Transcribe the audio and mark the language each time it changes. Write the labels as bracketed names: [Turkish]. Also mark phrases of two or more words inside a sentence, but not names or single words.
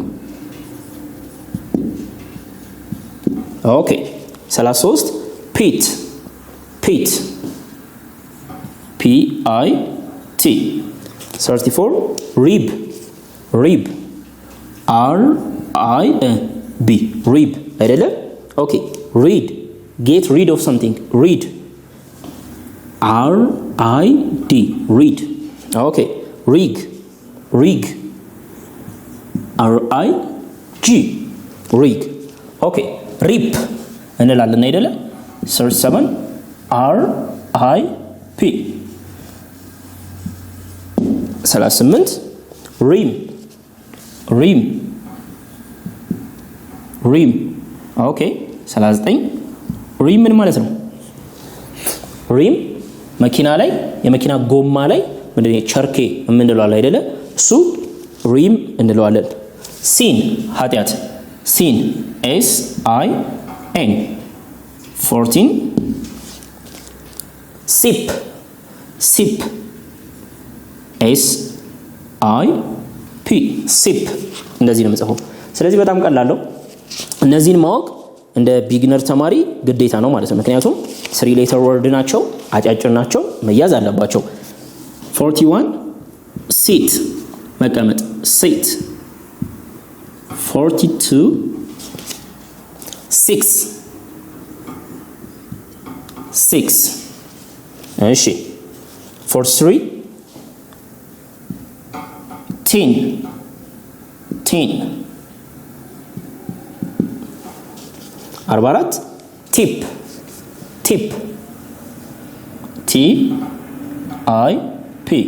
[English] okay 33 pit pit P-I-T 34 rib rib R-I-B rib አይደለ okay read get rid of something read R-I-D read okay rig rig R-I-G rig okay rip [Amharic] እንላለን አይደለ [English] 37 R-I-P 38 rim rim rim okay 39 rim [Amharic] ምን ማለት ነው rim መኪና ላይ የመኪና ጎማ ላይ ምንድነው ቸርኬ የምንለው አይደለ እሱ rim እንለዋለን sin ኃጢያት [English] sin S I N [Amharic] 14 [English] sip sip S I P sip [Amharic] እንደዚህ ነው የምጽፈው ስለዚህ በጣም ቀላል ነው እነዚህን ማወቅ እንደ ቢግነር ተማሪ ግዴታ ነው ማለት ነው ምክንያቱም 3 [English] letter word [Amharic] ናቸው አጫጭር ናቸው መያዝ አለባቸው 41 sit መቀመጥ sit [English] 42 6 እሺ 43 10 44 tip tip T I P